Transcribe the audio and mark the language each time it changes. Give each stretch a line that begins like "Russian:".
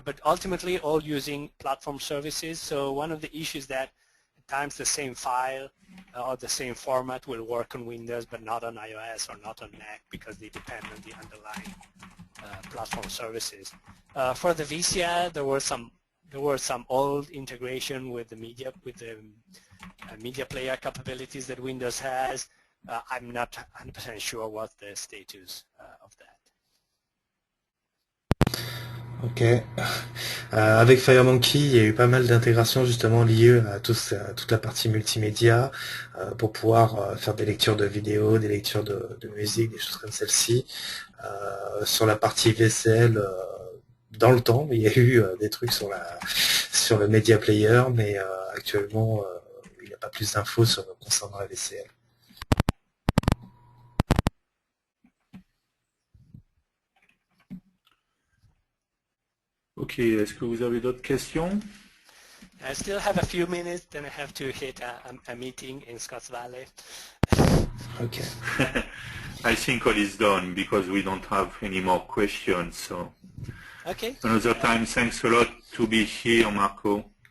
English: But ultimately, all using platform services. So one of the issues that at times the same file or the same format will work on Windows but not on iOS or not on Mac, because they depend on the underlying platform services. For the VCL, there were some old integration with the media player capabilities that Windows has. I'm not 100% sure what the status of that. Ok.
French: Avec FireMonkey, il y a eu pas mal d'intégrations justement liées à toute la partie multimédia pour pouvoir faire des lectures de vidéos, des lectures de musique, des choses comme celle-ci. Sur la partie VCL, dans le temps, il y a eu des trucs sur le Media Player, mais actuellement, il n'y a pas plus d'infos concernant la VCL. Ok, est-ce que vous avez d'autres questions?
English: I still have a few minutes, then I have to hit a meeting in Scotts Valley. Okay. I think all is done because we don't have any more questions. So Okay. another time, thanks a lot to be here, Marco.